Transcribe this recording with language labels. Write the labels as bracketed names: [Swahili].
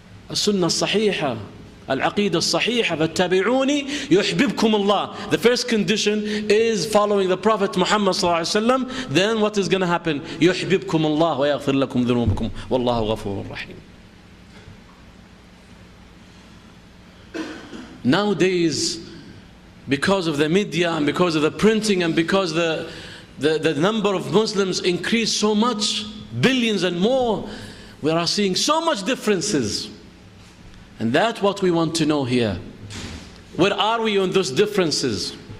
[Arabic] السنة الصحيحة العقيدة الصحيحة فاتبعوني يحببكم الله. [English] The first condition is following the Prophet Muhammad صلى الله عليه وسلم. Then what is going to happen? [Arabic] يحببكم الله ويغفر لكم ذنوبكم والله غفور رحيم. [English] Nowadays, because of the media and because of the printing and because the number of Muslims increased so much, billions and more, we are seeing so much differences. And that's what we want to know here. Where are we on those differences?